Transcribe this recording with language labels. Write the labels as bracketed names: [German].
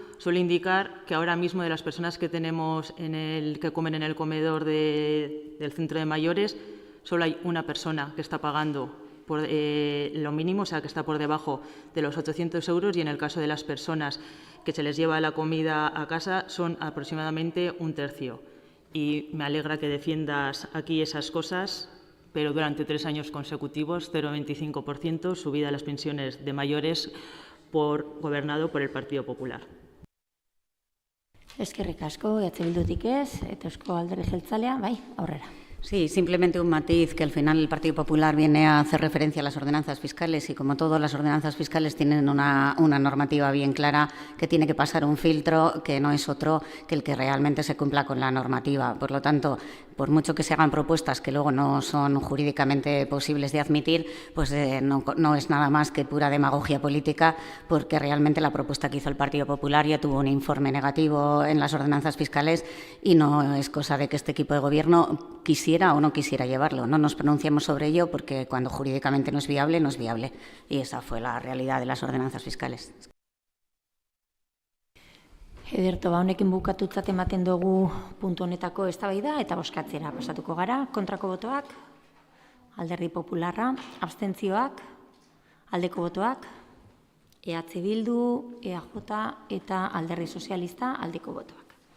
[Spanish] Suele indicar que ahora mismo de las personas que tenemos que comen en el comedor del centro de mayores, solo hay una persona que está pagando por lo mínimo, o sea, que está por debajo de los 800 euros, y en el caso de las personas que se les lleva la comida a casa son aproximadamente un tercio. Y me alegra que defiendas aquí esas cosas, pero durante 3 años consecutivos, 0,25% subida de las pensiones de mayores gobernado por el Partido Popular. [Basque] Eskerrik asko, Bildutik ez, eta Eusko Alderdi Jeltzalea, bai, aurrera. [Spanish] Sí, simplemente un matiz, que al final el Partido Popular viene a hacer referencia a las ordenanzas fiscales y, como todas las ordenanzas fiscales, tienen una normativa bien clara que tiene que pasar un filtro que no es otro que el que realmente se cumpla con la normativa. Por lo tanto, por mucho que se hagan propuestas que luego no son jurídicamente posibles de admitir, pues no es nada más que pura demagogia política, porque realmente la propuesta que hizo el Partido Popular ya tuvo un informe negativo en las ordenanzas fiscales y no es cosa de que este equipo de gobierno quisiera o no quisiera llevarlo. No nos pronunciamos sobre ello porque cuando jurídicamente no es viable, no es viable. Y esa fue la realidad de las ordenanzas fiscales. [Basque] Ederto, honekin bukatutzat ematen dugu puntu honetako eztabaida eta bozkatzera pasatuko gara. Kontrako botoak, Alderdi Popularra, abstentzioak, aldeko botoak, EH Bildu, EAJ eta Alderdi Sozialista aldeko botoak.